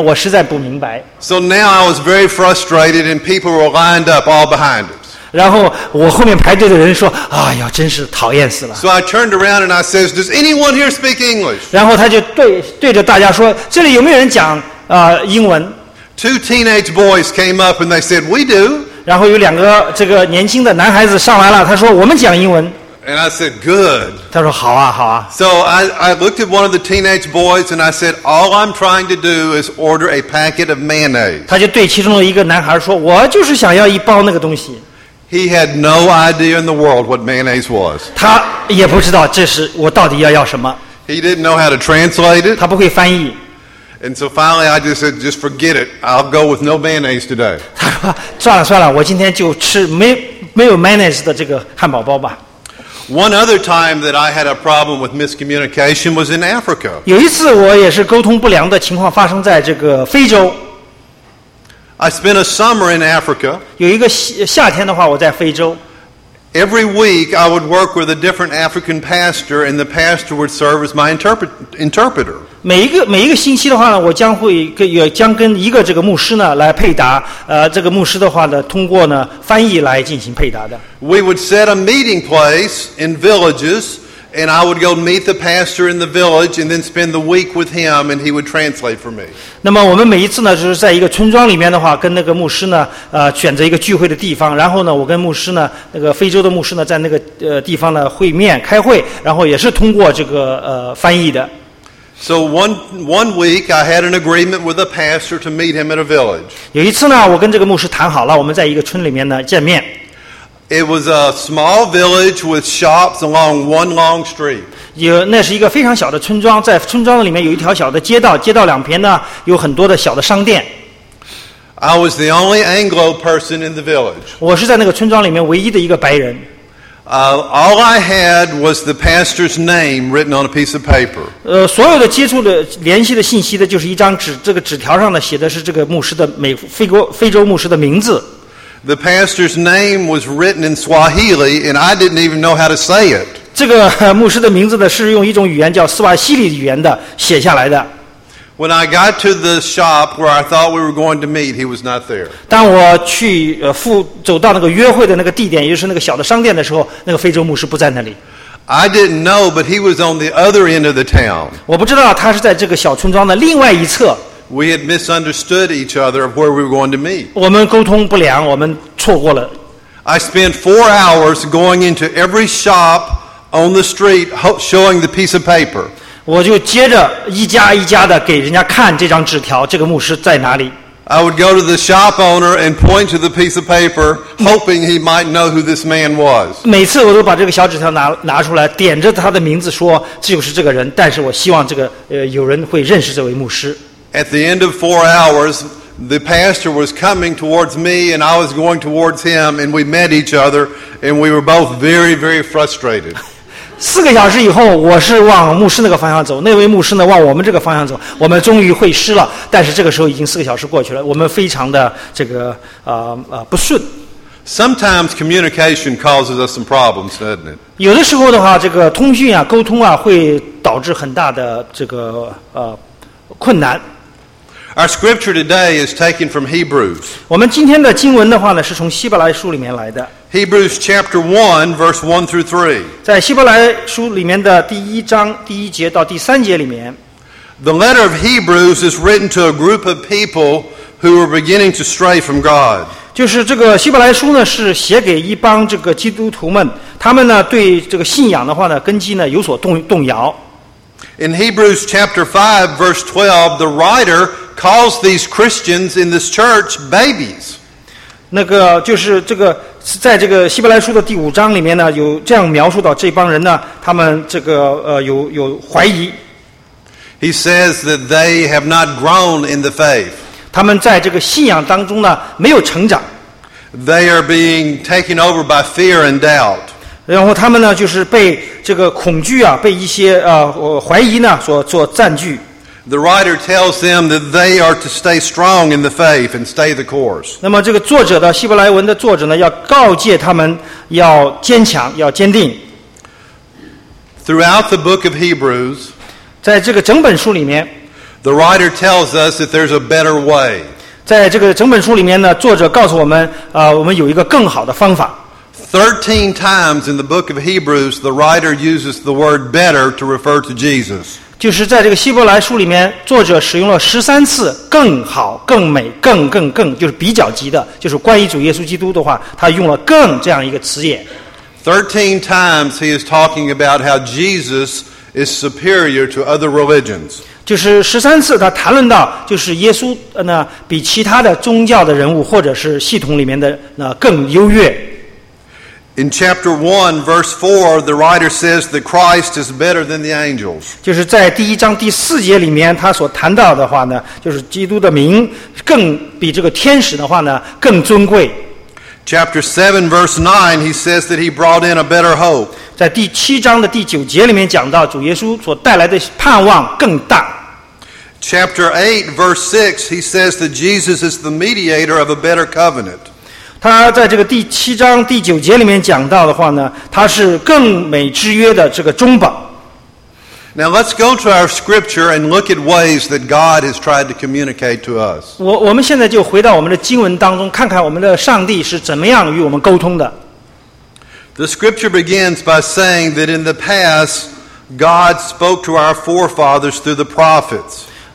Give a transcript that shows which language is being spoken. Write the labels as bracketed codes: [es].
[zh] 我实在不明白。 [en] So now I was very frustrated, and people were lined up all behind us. [zh] 然后我后面排队的人说：“哎呀，真是讨厌死了。 [en] ”So I turned around and I says, "Does anyone here speak English?" [zh] 然后他就对着大家说：“这里有没有人讲英文？” [en] Two teenage boys came up and they said, "We do." [zh] 然后有两个这个年轻的男孩子上来了，他说：“我们讲英文。” [en] And I said, good. [zh] 他说好啊好啊。 [en] So I looked at one of the teenage boys and I said, all I'm trying to do is order a packet of mayonnaise. [zh] 他就对其中的一个男孩说，我就是想要一包那个东西。 [en] He had no idea in the world what mayonnaise was. [zh] 他也不知道这是我到底要什么。 [en] He didn't know how to translate it. [zh] 他不会翻译。 [en] And so finally I just said, just forget it. I'll go with no mayonnaise today. [zh] 他说算了算了，我今天就吃没有 mayonnaise 的这个汉堡包吧。 [en] One other time that I had a problem with miscommunication was in Africa. [zh] 有一次我也是沟通不良的情况发生在这个非洲。 [en] I spent a summer in Africa. [zh] 有一个夏天的话我在非洲。 [en] Every week I would work with a different African pastor and the pastor would serve as my interpreter. [zh] 每一个星期的话呢，我将会将跟一个这个牧师呢来配搭，这个牧师的话呢，通过呢翻译来进行配搭的。 [en] We would set a meeting place in villages, and I would go meet the pastor in the village, and then spend the week with him, and he would translate for me. [zh] 那么我们每一次呢，就是在一个村庄里面的话，跟那个牧师呢，选择一个聚会的地方，然后呢，我跟牧师呢，那个非洲的牧师呢，在那个地方呢会面开会，然后也是通过这个翻译的。 [en] So one week I had an agreement with a pastor to meet him at a village. [zh] 有一次呢，我跟这个牧师谈好了，我们在一个村里面呢见面。 [en] It was a small village with shops along one long street. [zh] 有那是一个非常小的村庄，在村庄里面有一条小的街道，街道两边呢有很多的小的商店。 [en] I was the only Anglo person in the village. [zh] 我是在那个村庄里面唯一的一个白人。 [en] All I had was the pastor's name written on a piece of paper. [zh] 所有的接触的联系的信息的就是一张纸，这个纸条上呢写的是这个牧师的非洲牧师的名字。 [en] The pastor's name was written in Swahili, and I didn't even know how to say it. [zh] 这个牧师的名字呢是用一种语言叫斯瓦希里语言的写下来的。 [en] When I got to the shop where I thought we were going to meet, he was not there. [zh] 当我去走到那个约会的那个地点，也就是那个小的商店的时候，那个非洲牧师不在那里。 [en] I didn't know, but he was on the other end of the town. [zh] 我不知道他是在这个小村庄的另外一侧。 [en] We had misunderstood each other of where we were going to meet. [zh] 我们沟通不良，我们错过了。 [en] I spent 4 hours going into every shop on the street, showing the piece of paper. [zh] 我就接着一家一家的给人家看这张纸条，这个牧师在哪里。 [en] I would go to the shop owner and point to the piece of paper, hoping he might know who this man was. [zh] 每次我都把这个小纸条拿出来，点着他的名字说这就是这个人，但是我希望这个有人会认识这位牧师。 [en] At the end of 4 hours, the pastor was coming towards me, and I was going towards him, and we met each other, and we were both very, very frustrated. [zh] 四个小时以后，我是往牧师那个方向走，那位牧师呢往我们这个方向走，我们终于会师了。但是这个时候已经四个小时过去了，我们非常的这个不顺。 [en] Sometimes communication causes us some problems, doesn't it? [zh] 有的时候的话，这个通讯啊、沟通啊，会导致很大的这个困难。 [en] Our scripture today is taken from Hebrews. [zh] 我们今天的经文的话呢，是从希伯来书里面来的。 [en] Hebrews chapter 1, verse 1 through 3. [zh] 在希伯来书里面的第一章第一节到第三节里面。 [en] The letter of Hebrews is written to a group of people who were beginning to stray from God. [zh] 就是这个希伯来书呢，是写给一帮这个基督徒们，他们呢对这个信仰的话呢，根基呢有所动摇。 [en] In Hebrews chapter 5, verse 12, the writer calls these Christians in this church babies. [zh] 那个就是这个，在这个希伯来书的第五章里面呢，有这样描述到这帮人呢，他们这个有怀疑。 [en] He says that they have not grown in the faith. [zh] 他们在这个信仰当中呢，没有成长。 [en] They are being taken over by fear and doubt. [zh] 然后他们呢，就是被这个恐惧啊，被一些怀疑呢所占据。 [en] The writer tells them that they are to stay strong in the faith and stay the course. [zh] 那么这个作者的希伯来文的作者呢，要告诫他们要坚强，要坚定。 [en] Throughout the book of Hebrews, [zh] 在这个整本书里面, [en] the writer tells us that there's a better way. [zh] 在这个整本书里面呢，作者告诉我们，我们有一个更好的方法。 [en] 13 times in the book of Hebrews, the writer uses the word better to refer to Jesus. [zh] 就是在这个希伯来书里面，作者使用了13次更好、更美、更，就是比较级的，就是关于主耶稣基督的话，他用了更这样一个词眼。 [en] 13 times he is talking about how Jesus is superior to other religions. [zh] 就是13次他谈论到就是耶稣呢比其他的宗教的人物或者是系统里面的呢更优越。 [en] In chapter 1 verse 4 the writer says that Christ is better than the angels. [zh] 就是在第一章第四节里面他所谈到的话呢就是基督的名更比这个天使的话呢更尊贵。 [en] Chapter 7 verse 9 he says that he brought in a better hope. [zh] 在第七章的第九节里面讲到主耶稣所带来的盼望更大。 [en] Chapter 8 verse 6 he says that Jesus is the mediator of a better covenant. [zh] 他在这个第七章第九节里面讲到的话呢他是更美之约的这个中保。 [en] Now let's go to our scripture and look at ways that God has tried to communicate to us. [zh] 我们现在就回到我们的经文当中，看看我们的上帝是怎么样与我们沟通的。 [en] The scripture begins by saying that in the past, God spoke to our forefathers through the prophets.